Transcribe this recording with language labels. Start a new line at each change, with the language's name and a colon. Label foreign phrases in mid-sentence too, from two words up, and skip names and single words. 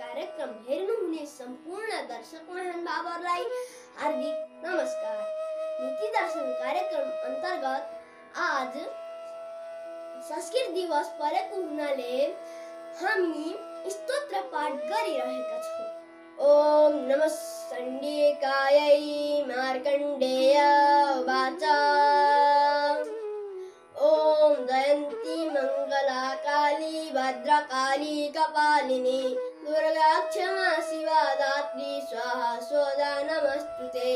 Nepali: कार्यक्रम हेर्नुहुने सम्पूर्ण दर्शक महानुभावहरूलाई हार्दिक नमस्कार। नीति दर्शन कार्यक्रम अन्तर्गत आज संस्कृत दिवस परेको हुनाले हामी स्तोत्र पाठ गरिरहेका छौं।
Sanskrit: ओम नमः चण्डिकायै मार्कण्डेय उवाच। ओम जयन्ती मंगला काली भद्रकाली कपालिनी दुर्गा क्षमा शिवा दात्री स्वाहा स्वदा नमस्तुते।